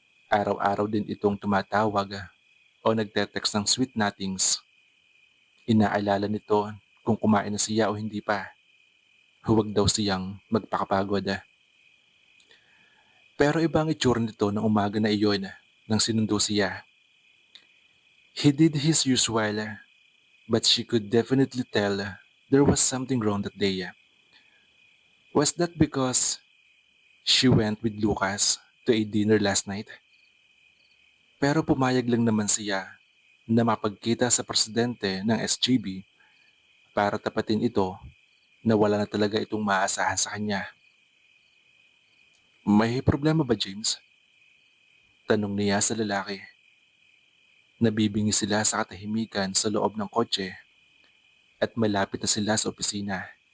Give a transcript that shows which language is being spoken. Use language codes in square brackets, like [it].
[tl] Araw-araw din itong tumatawag o nagte-text ng sweet nothings. Inaalala nito kung kumain na siya o hindi pa. Huwag daw siyang magpakapagod. Pero ibang itsura nito ng umaga na iyon nang sinundo siya. [en] He did his usual, but she could definitely tell there was something wrong that day. Was that because she went with Lucas to a dinner last night? [tl] Pero pumayag lang naman siya na mapagkita sa presidente ng SGB para tapatin ito na wala na talaga itong maaasahan sa kanya. May problema ba, James? Tanong niya sa lalaki. Nabibingi sila sa katahimikan sa loob ng kotse at malapit na sila sa opisina.